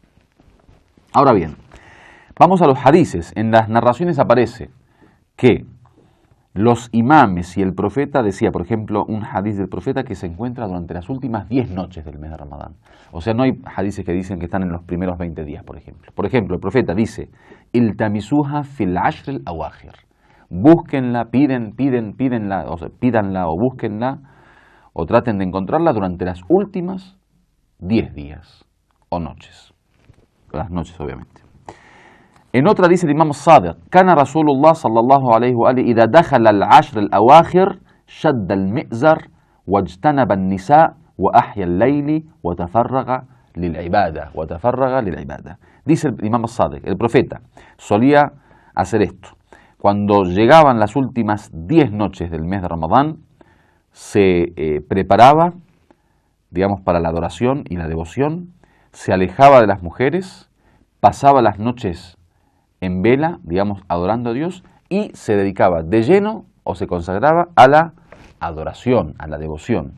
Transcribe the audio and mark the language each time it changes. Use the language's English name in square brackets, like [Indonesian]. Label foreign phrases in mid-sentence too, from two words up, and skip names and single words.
[Spanish] Ahora bien, vamos a los hadices. En las narraciones aparece que los imames y el profeta decía, por ejemplo, un hadiz del profeta que se encuentra durante las últimas 10 noches del mes de Ramadán. O sea, no hay hadices que dicen que están en los primeros 20 días, por ejemplo. Por ejemplo, el profeta dice, [Arabic] التمسوها في العشر الأواخر. [Spanish] Búsquenla, pídanla, o sea, pídanla o búsquenla o traten de encontrarla durante las últimas 10 días o noches. Las noches, obviamente. En otra dice el Imam Sadiq, [Arabic] كان رسول الله صلى الله عليه وآله إذا دخل العشر الأواخر شد المئزر واجتنب النساء وأحيا الليل وتفرغ للعبادة. [Spanish] Dice el Imam Sadiq, el profeta solía hacer esto. Cuando llegaban las últimas 10 noches del mes de Ramadán, se preparaba, digamos, para la adoración y la devoción, se alejaba de las mujeres, pasaba las noches en vela, digamos, adorando a Dios, y se dedicaba de lleno o se consagraba a la adoración, a la devoción.